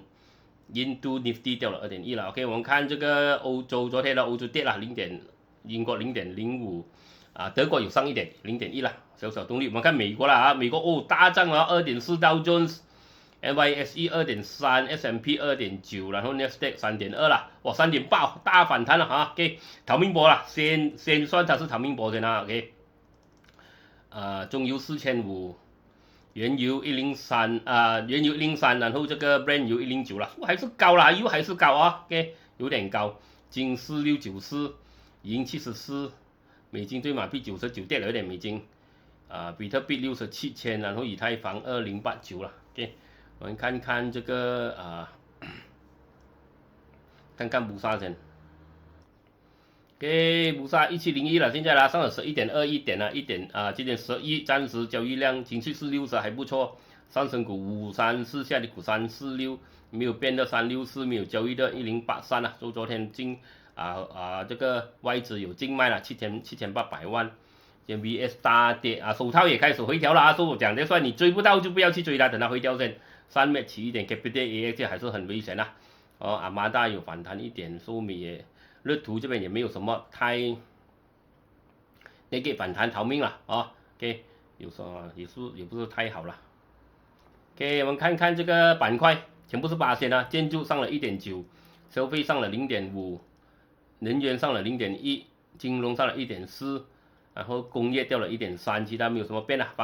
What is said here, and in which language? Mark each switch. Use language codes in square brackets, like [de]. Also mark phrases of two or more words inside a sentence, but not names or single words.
[zh] 印度 Nifty 掉了2.1%了 ，OK， 我們看這個歐洲，昨天的歐洲跌了英國0.05%，德國有上一點0.1%了，小小動力。我們看美國了美國大漲了2.4%，道瓊斯 NYSE 2.3%， S&P 2.9%， 然後 Nasdaq 3.2%了，3.8%大反彈了OK， 逃命波了，先算它是逃命波先OK， 中油4500。原油103原油103，然後這個 Brent 油109了，還是高啦，油還是高 OK，有點高。金4694，銀74，美金對馬幣99，跌了一點美金。比特幣67000，然後以太坊2089了 OK， 我們看看這個看看布薩先。OK， 布薩1701了，現在上了 11.21點了，今天11，暫時交易量情緒是60還不錯，上升股534，下跌股346，沒有變的364，沒有交易的1083了，昨天這個外資有淨賣了7800萬 ，MBS 大跌手套也開始回調了所以我講的算你追不到就不要去追它，等它回調先，3月起一點 Capital AX 還是很危險阿馬達有反彈一點，收米也。日圖這邊也沒有什麼太那個反彈逃命了OK， 有時候也不是太好了 OK， 我們看看這個板塊全部是8%建築上了1.9%， 消費上了0.5，能源上了0.1，金融上了1.4，然後工業掉了1.3，其他沒有什麼變啦。